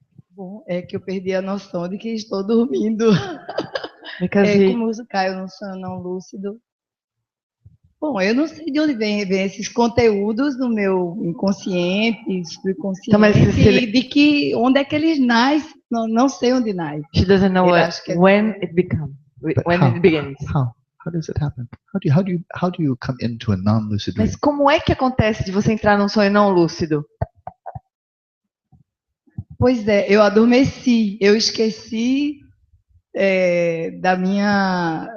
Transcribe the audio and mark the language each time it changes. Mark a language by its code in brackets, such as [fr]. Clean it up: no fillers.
[pt] Bom, é que eu perdi a noção de que estou dormindo. [en] Because [pt] Como eu caio num sonho não lúcido? Bom, eu não sei de onde vem esses conteúdos no meu inconsciente, subconsciente, Então, mas e de que onde é que eles nascem, não sei onde nascem. [en] she doesn't know when it begins. How does it happen? How do you come into a non-lucid dream? [pt] Mas como é que acontece de você entrar num sonho não lúcido? Pois é, eu adormeci, eu esqueci da minha...